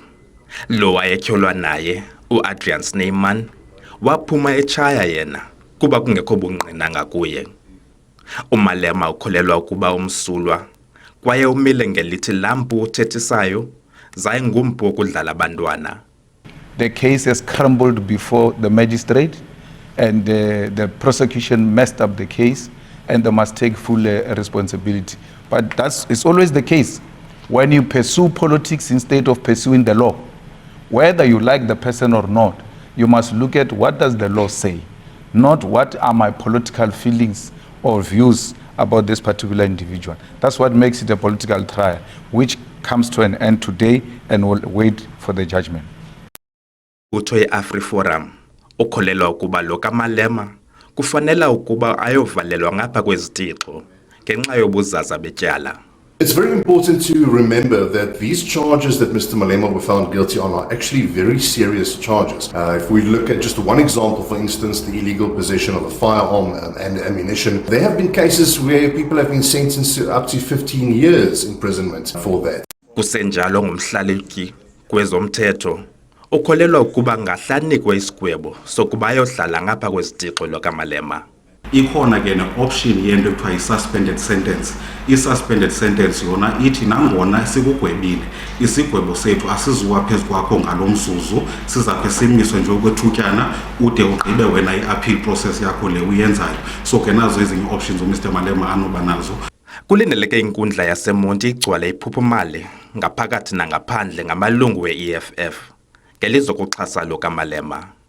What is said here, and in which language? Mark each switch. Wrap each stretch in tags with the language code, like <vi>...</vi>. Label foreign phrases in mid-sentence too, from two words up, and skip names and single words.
<xh>Lo wayetyholwa naye uAdrian Snyman waphuma etshaya yena kuba kungekho bungqina ngakuye. uMalema ukholelwa ukuba umsulwa kwaye umile ngelithi lampu uthethisayo zaye ngumpu wokudlala abantwana.</xh> <en>The case has crumbled before the magistrate and the prosecution messed up the case and they must take full responsibility. But it's always the case when you pursue politics instead of pursuing the law. Whether you like the person or not, you must look at what does the law say, not what are my political feelings or views about this particular individual. That's what makes it a political trial, which comes to an end today and will wait for the judgment.</en> <xh>Utho ye-AfriForum ukholelwa ukuba lo kaMalema kufanela ukuba ayovalelwa ngapha kwezitixo ngenxa yobuzaza betyala.</xh> <en>It's very important to remember that these charges that Mr. Malema were found guilty on are actually very serious charges. If we look at just one example, for instance, the illegal possession of a firearm and ammunition, there have been cases where people have been sentenced to up to 15 years imprisonment for that.</en> <xh>Kusenjalo ngumhlaleki kwezomthetho ukholelwa ukuba ngahlanikwe isigwebo sokuba ayohlala ngapha kwezitixo lokaMalema. Ikhona ke ne-option yento ekuthiwa</xh> <en>yi-suspended sentence. I-suspended sentence</en> <xh>yona ithi nangona sikugwebile isigwebo sethu asizuwa phezu kwakho ngalo mzuzu sizakhe simiswe nje okwethutyana ude ugqibe wena</xh> <en>i-appeal process</en> <xh>yakho le uyenzayo. So ke nazo ezinye options uMr Malema anoba nazo. Kulindeleke inkundla yaseMonti igcwale iphuphumale ngaphakathi nangaphandle ngamalungu we-EFF ngelizokuxhasa lo kaMalema.</xh>